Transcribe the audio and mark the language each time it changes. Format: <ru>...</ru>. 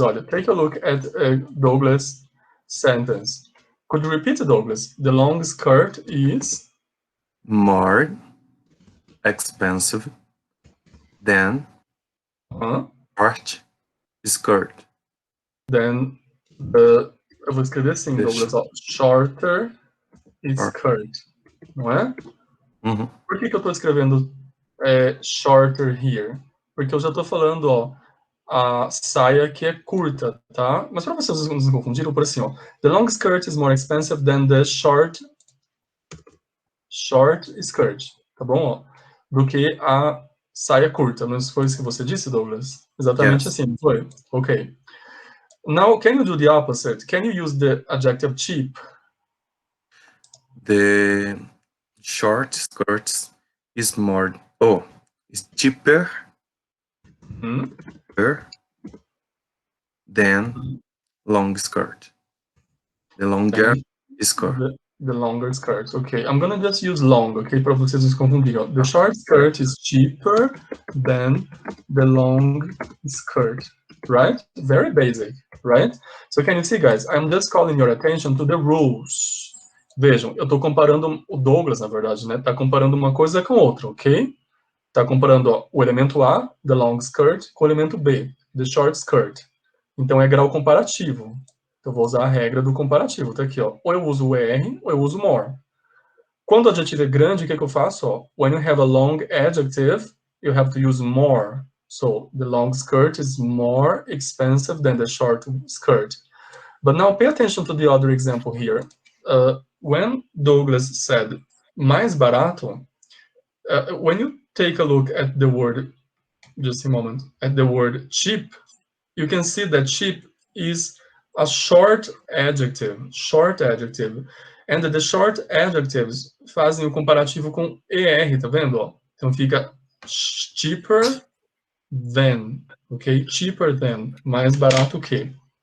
<pt>Olha,</pt> <en>take a look at Douglas' sentence. Could you repeat, Douglas? The long skirt is More expensive than short skirt.</en> <pt>Then eu vou escrever assim, Douglas, ó,</pt> <en>shorter skirt,</en> <pt>não é? Uhum. Por que eu estou escrevendo</pt> <en>shorter here?</en> <pt>Porque eu já estou falando, ó, a saia que é curta, tá? Mas para vocês não se confundirem, por assim, ó,</pt> <en>the long skirt is more expensive than the short skirt,</en> <pt>tá bom? Ó, do que a saia curta. Não foi isso que você disse, Douglas? Exatamente assim, não foi? Ok.</pt> <en>Now, can you do the opposite? Can you use the adjective cheap? The short skirts is more. Oh, is cheaper than long skirt. The longer skirt. The longer skirt. Okay, I'm gonna just use long, okay,</en> <pt>para vocês não se confundirem.</pt> <en>The short skirt is cheaper than the long skirt, right? Very basic, right? So can you see, guys? I'm just calling your attention to the rules.</en> <pt>Vejam, eu estou comparando o Douglas, na verdade, né? Tá comparando uma coisa com outra, ok? Tá comparando, ó, o elemento A,</pt> <en>the long skirt,</en> <pt>com o elemento B,</pt> <en>the short skirt.</en> <pt>Então é grau comparativo. Então, vou usar a regra do comparativo. Tá aqui, ó. Ou eu uso o R, ou eu uso more. Quando o adjetivo é grande, o que eu faço? Ó?</pt> <en>When you have a long adjective, you have to use more. So, the long skirt is more expensive than the short skirt. But now pay attention to the other example here. When Douglas said</en> <pt>mais barato,</pt> <en>when you take a look at the word, just a moment, at the word cheap, you can see that cheap is a short adjective. And the short adjectives</en> <pt>fazem o comparativo com ER, tá vendo? Ó? Então fica</pt> <en>cheaper than,</en> <pt>ok?</pt> <en>Cheaper than,</en> <pt>mais barato que.</pt>